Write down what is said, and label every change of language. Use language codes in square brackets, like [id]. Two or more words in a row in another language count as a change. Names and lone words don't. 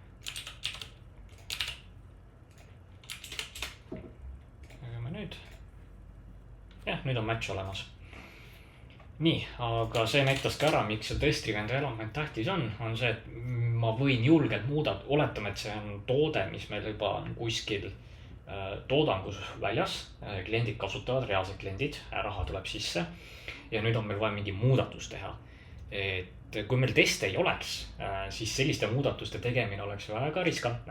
[et] Nüüd. Jah, nüüd on match olemas. Nii, aga see näitas ka ära, miks see [en] test-driven development [et] tähtis on see, et ma võin julgelt oletame, et see on toode, mis meil juba on kuskil toodangus väljas. Kliendid kasutavad, reaalsed kliendid, raha tuleb sisse. Ja nüüd on meil vaja mingi muudatus teha. Et kui meil teste ei oleks, siis selliste muudatuste tegemine oleks väga riskantne.